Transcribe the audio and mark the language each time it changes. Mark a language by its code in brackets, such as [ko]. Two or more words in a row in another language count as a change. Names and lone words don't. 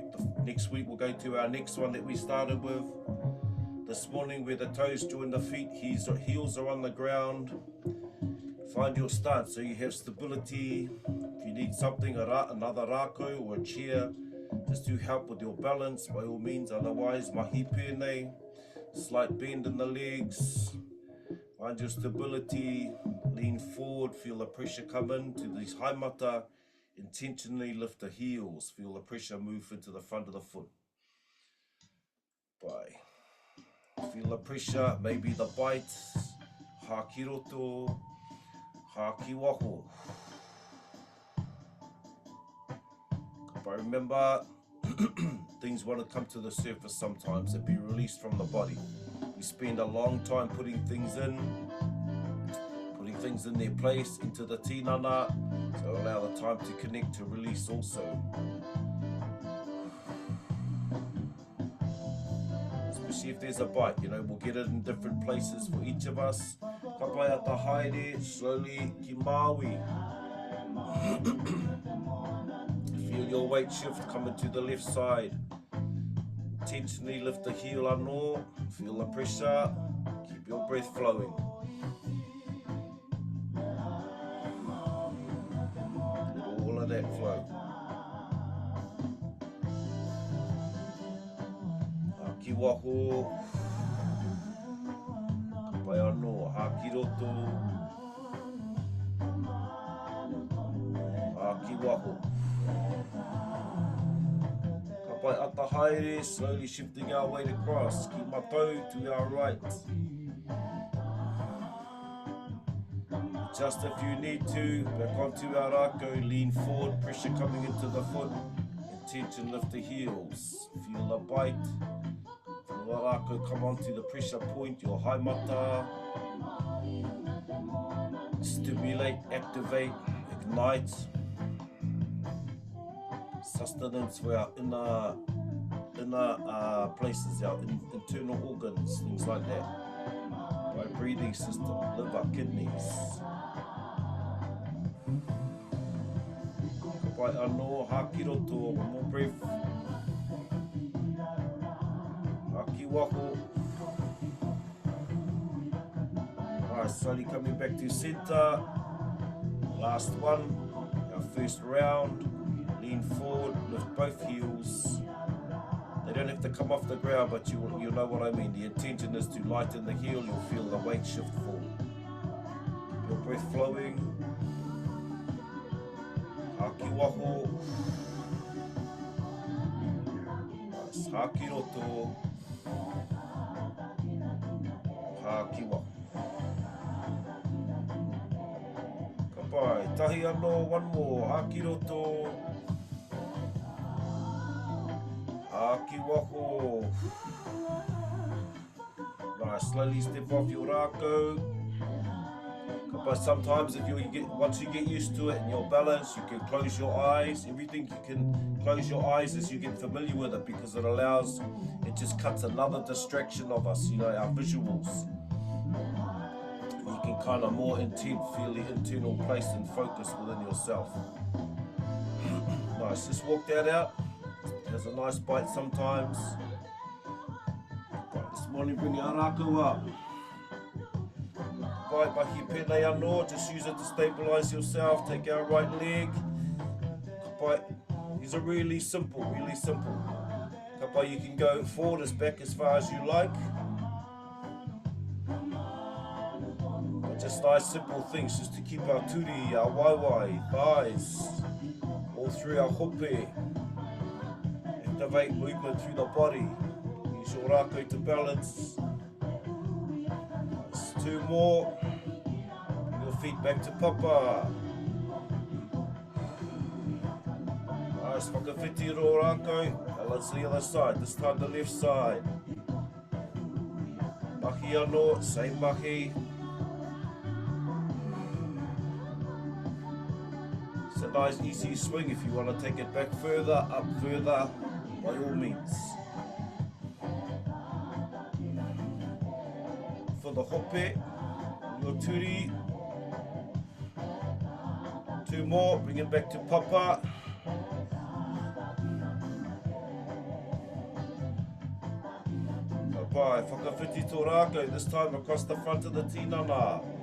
[en] Next week we'll go to our next one that we started with. This morning where the toes join the feet, heels are on the ground. Find your stance so you have stability. If you need something, another rākau or a chair, just to help with your balance by all means. Otherwise, [mi] mahi pēnei, [en] slight bend in the legs, find your stability, lean forward, feel the pressure come into these haimata, intentionally lift the heels, feel the pressure move into the front of the foot. Feel the pressure, maybe the bite, [mi] hā ki roto, hā ki waho. [en] But remember, things want to come to the surface sometimes and be released from the body. We spend a long time putting things in their place, into the tinana, so allow the time to connect, to release also. Especially if there's a bite, you know, we'll get it in different places for each of us. [mi] Ka pai ata haere, slowly ki maui. [en] Feel your weight shift coming to the left side. Intentionally lift the heel anō, feel the pressure, keep your breath flowing. Let all of that flow. [mi] Ki waho, ka pai anō, hā ki roto, hā ki waho. Ka pai ata haere, [en] slowly shifting our weight across. Keep my toe to our right. Just if you need to, back onto our Rakau, lean forward, pressure coming into the foot. Intention, lift the heels. Feel the bite. Feel the Rakau come onto the pressure point, your haimata. Stimulate, activate, ignite. Sustenance for our inner places, our internal organs, things like that. By breathing system, liver, kidneys. [mi] Ka pai anō, hā ki roto, [en] one more breath. [mi] Hā ki waho. [en] Alright, slowly coming back to center. Last one, our first round. Lean forward, lift both heels. They don't have to come off the ground, but you'll know what I mean. The intention is to lighten the heel, you'll feel the weight shift forward. Keep your breath flowing. [mi] Hā ki waho. Nice. Hā ki roto. Hā ki waho. Ka pai, tahi anō, [en] one more. [mi] Hā ki roto. Hā ki waho. [en] Nice, slowly step off your Rakau. But sometimes once you get used to it and your balance, you can close your eyes. Everything you can close your eyes as you get familiar with it, because it just cuts another distraction of us, you know, our visuals. You can kind of more feel the internal place and focus within yourself. Nice, just walk that out. It has a nice bite sometimes. Right, this morning bring our Rakau up. Right, [mi] mahi pēnei anō, [en] just use it to stabilize yourself. Take our right leg. [mi] Ka pai, [en] these are really simple, really simple. [mi] Ka pai, [en] you can go forward as back as far as you like. But just nice simple things, just to keep our turi, our waiwai, thighs, all through our hope. Activate movement through the body. Use your Rakau to balance. Two more. Bring your feet back to papa. Nice, [mi] whakawhiti ro Rakau. [en] Balance the other side, this time the left side. [mi] Mahi anō, [en] same mahi. It's a nice easy swing if you want to take it back further, up further, by all means. For the hope, your turi. Two more, bring it back to papa. [mi] Ka pai, whakawhiti tō Rakau, [en] this time across the front of the tinana.